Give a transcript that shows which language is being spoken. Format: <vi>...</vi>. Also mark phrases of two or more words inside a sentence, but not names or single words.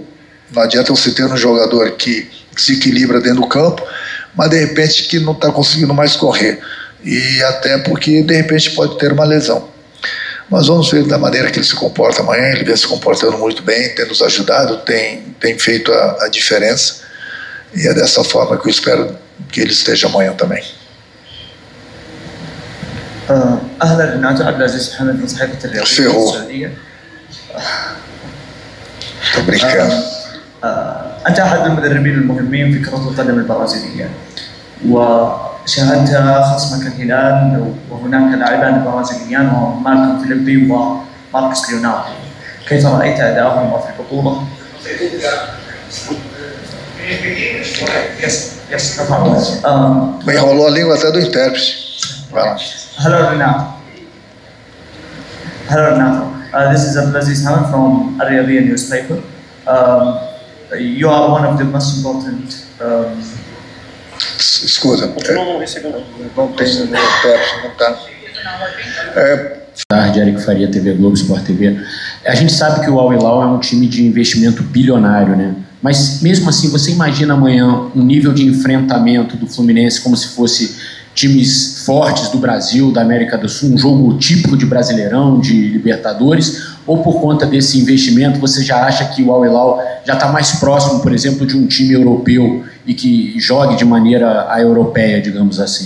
<pt>Não adianta você ter um jogador que se equilibra dentro do campo, mas de repente que não está conseguindo mais correr, e até porque de repente pode ter uma lesão. Mas vamos ver da maneira que ele se comporta amanhã. Ele vem se comportando muito bem, tem nos ajudado, tem feito a diferença, e é dessa forma que eu espero que ele esteja amanhã também.</pt> <ar>أهلا ريناتو، عبد العزيز محمد من صحيفة الرياضية السعودية. أنت أحد المدربين المهمين في كرة القدم البرازيلية، وشاهدت خصمك الهلال وهناك لاعبان برازيليان وهم مالكوم فيليبي وماركوس ليوناردو. كيف رأيت أداءهم في البطولة؟</ar> <pt>Enrolou a língua até do intérprete. Vai lá.</pt> <en>Hello Renato. Hello Renato. This is Abdulaziz Hamad from Al-Riyadiyya newspaper. You are one of the most important.</en> <pt>Escuta. Não tem intérprete, não tá. Tarde, Eric Faria, TV Globo, Sport TV. A gente sabe que o Al Hilal é um time de investimento bilionário, né? Mas mesmo assim, você imagina amanhã um nível de enfrentamento do Fluminense como se fosse times fortes do Brasil, da América do Sul, um jogo típico de Brasileirão, de Libertadores, ou por conta desse investimento você já acha que o Al Hilal já está mais próximo, por exemplo, de um time europeu e que jogue de maneira europeia, digamos assim?</pt>